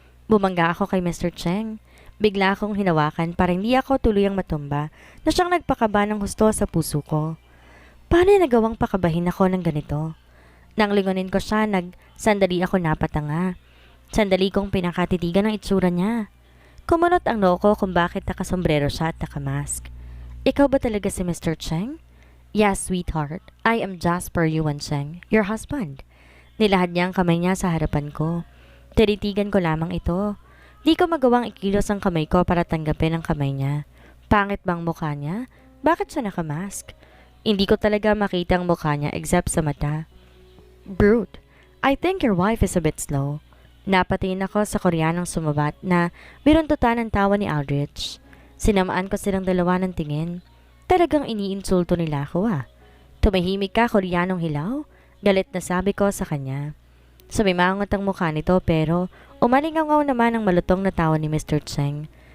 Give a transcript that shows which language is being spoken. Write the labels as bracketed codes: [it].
[tl] Bumangga ako kay Mr. Cheng. Bigla akong hinawakan para hindi ako tuluyang matumba na siyang nagpakaba ng husto sa puso ko. Paano nagawang pakabahin ako ng ganito? Nang lingonin ko siya, sandali ako napatanga. Sandali kong pinakatitigan ang itsura niya. Kumunot ang noo ko kung bakit nakasombrero siya at nakamask. Ikaw ba talaga si Mr. Cheng? [en] Yes, sweetheart. I am Jasper Yuan Cheng, your husband. [tl] Nilahad niya ang kamay niya sa harapan ko. Tinitigan ko lamang ito. Di ko magawang ikilos ang kamay ko para tanggapin ang kamay niya. Pangit bang mukha niya? Bakit siya nakamask? Hindi ko talaga makita ang mukha niya except sa mata. [en] Brute, I think your wife is a bit slow. [tl] Napatingin ako sa Koreanong sumabat na biruntutan ang tawa ni Aldrich. Sinamaan ko silang dalawa ng tingin. Talagang iniinsulto nila ako Tumahimik ka, Koreanong hilaw? Galit na sabi ko sa kanya. Sumimangot ang mukha nito pero umalingaw naman ang malutong na tawa ni Mr. Cheng.